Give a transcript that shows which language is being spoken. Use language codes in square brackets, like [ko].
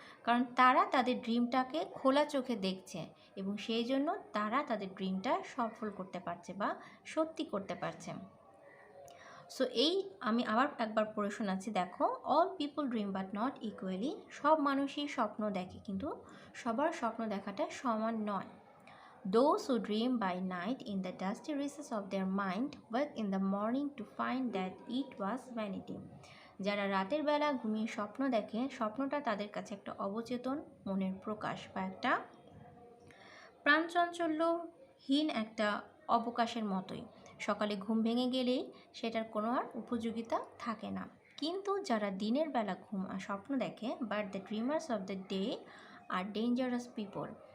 [bn] কারণ তারা তাদের ড্রিমটাকে খোলা চোখে দেখছে এবং সেই জন্য তারা তাদের ড্রিমটা সফল করতে পারছে বা সত্যি করতে পারছে। সো এই আমি আবার একবার পড়ে শোনাচ্ছি, দেখো। [en] All people dream but not equally. [bn] সব মানুষই স্বপ্ন দেখে কিন্তু সবার স্বপ্ন দেখাটা সমান নয়। [en] Those who dream by night in the dusty recesses of their mind wake in the morning to find that it was vanity. [bn] যারা রাতের বেলা ঘুমিয়ে স্বপ্ন দেখে স্বপ্নটা তাদের কাছে একটা অবচেতন মনের প্রকাশ বা একটা প্রাণচঞ্চল্যহীন একটা অবকাশের মতোই। সকালে ঘুম ভেঙে গেলেই সেটার কোনো আর উপযোগিতা থাকে না। কিন্তু যারা দিনের বেলা স্বপ্ন দেখে, [en] But the dreamers of the day are dangerous people.